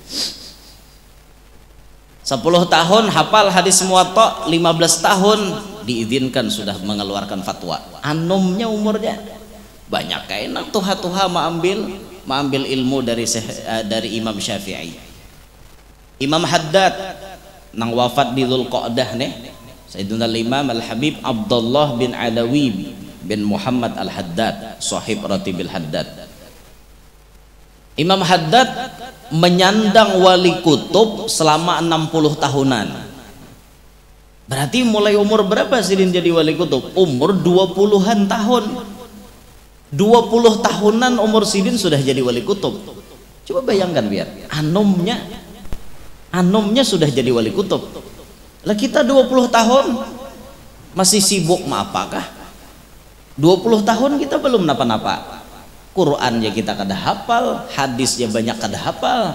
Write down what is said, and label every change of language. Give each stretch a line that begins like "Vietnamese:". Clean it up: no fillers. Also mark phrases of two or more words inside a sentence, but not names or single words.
Banjar: 10 tahun hafal hadis muwatta, 15 tahun diizinkan sudah mengeluarkan fatwa. Anumnya umurnya banyak kayak enak tuha-tuha mengambil ilmu dari Imam Syafi'i. Imam Haddad nang wafat di Dzulqa'dah nih, Sayyidina Imam Al-Habib Abdullah bin Alawi bin Muhammad Al-Haddad, sahib Ratibil Haddad. Imam Haddad menyandang wali kutub selama 60 tahunan. Berarti mulai umur berapa sidin jadi wali kutub? Umur 20-an tahun. 20 tahunan umur sidin sudah jadi wali kutub. Coba bayangkan biar anumnya sudah jadi wali kutub. Lah kita 20 tahun masih sibuk ma apakah? 20 tahun kita belum napa-napa. Quran ya kita kada hafal, hadis ya banyak kada hafal.